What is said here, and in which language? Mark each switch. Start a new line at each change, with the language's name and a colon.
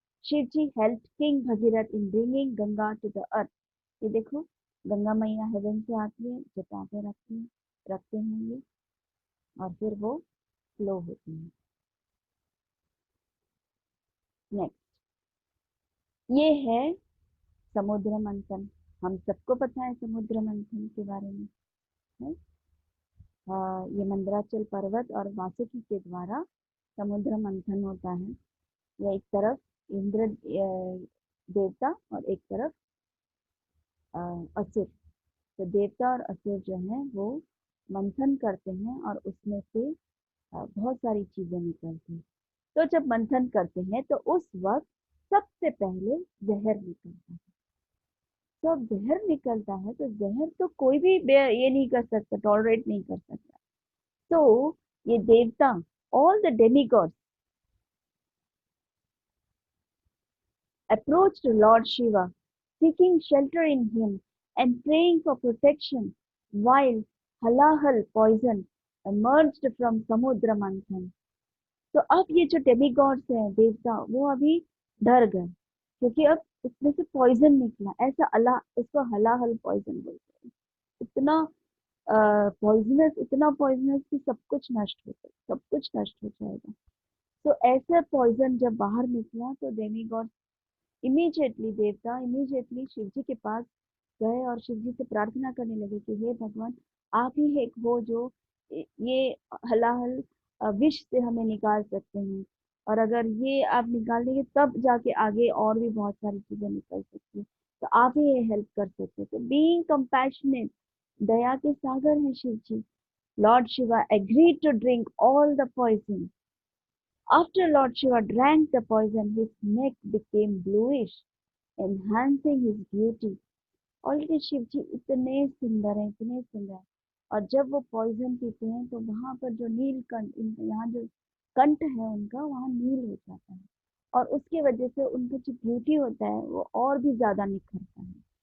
Hindi: Shiv ji
English: helped King Bhagirath in bringing Ganga to the earth.
Hindi: ये देखो, गंगा मैया haven से आती है, जटा पे रखती है, रखते हैं ये, और फिर वो फ्लो होती है। नेक्स्ट, ये है समुद्र मंथन। हम सबको पता है समुद्र मंथन के बारे में, है? ये मंदराचल पर्वत और वासुकी के द्वारा समुद्र मंथन होता है। या एक तरफ इंद्र देवता और एक तरफ असुर। तो देवता और असुर जो है वो मंथन करते हैं, और उसमें से बहुत सारी चीजें निकलती हैं। तो जब मंथन करते हैं तो उस वक्त सबसे पहले जहर निकलता है। जब जहर निकलता है तो जहर तो कोई भी ये नहीं कर सकता, टॉलरेट नहीं कर सकता। तो ये देवता,
English: All the demigods approached Lord Shiva, seeking shelter in him and praying for protection, while halahal poison emerged from Samudra Manthan.
Hindi: तो अब ये जो डेमिगॉड्स हैं, देवता, वो अभी डर गए, क्योंकि अब उसमें से पॉइजन निकला, ऐसा अला उसको हलाहल पॉइजन बोलते हैं। इतना पॉइजनस, इतना पॉइजनस कि सब कुछ नष्ट हो जाएगा, सब कुछ नष्ट हो जाएगा। तो ऐसा पॉइजन जब बाहर निकला तो डेमिगॉड इमीडिएटली, देवता इमीडिएटली शिव जी के पास गए और शिव जी से प्रार्थना करने लगे कि हे भगवान, आप ही एक हो जो ये हलाहल विष से हमें निकाल सकते हैं, और अगर ये आप निकाल देंगे तब जाके आगे और भी बहुत सारी चीजें निकल सकती है। तो आप ही ये हेल्प कर सकते हो। तो
English: being compassionate,
Hindi: दया के सागर हैं शिव जी।
English: Lord Shiva agreed to drink all the poison. After Lord Shiva drank the poison, his neck became bluish, enhancing his beauty.
Hindi: Already Shiv जी इतने सुंदर हैं, इतने सुंदर हैं। और जब वो पॉइजन पीते हैं तो वहां पर जो नीलकंठ, यहाँ जो कंठ है उनका, वहां नील हो जाता है। और उसकी वजह से उनका जो ब्यूटी होता है वो और भी ज्यादा निखरता है।